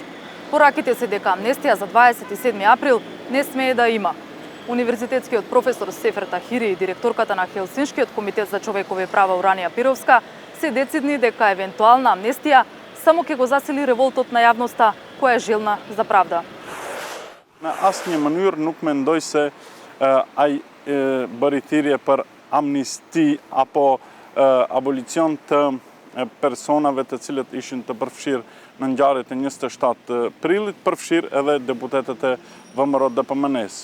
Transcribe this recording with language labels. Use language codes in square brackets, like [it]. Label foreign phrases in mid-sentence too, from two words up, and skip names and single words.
[mk] Пораките се дека амнестија за 27 април не смее да има. Универзитетскиот професор Сефер Тахири и директорката на Хелсиншкиот комитет за човекови права Уранија Пировска се децидни дека евентуална амнестија само ќе го засили револтот на јавноста која е желна за правда. [sq] На asnjë mënyrë nuk mendoj se ai bëri për amnisti apo abolicion të personave të cilët ishin të përfshirë në ngjarjet e 27 prillit, përfshirë edhe deputetët e VMRO-DPMNE-s.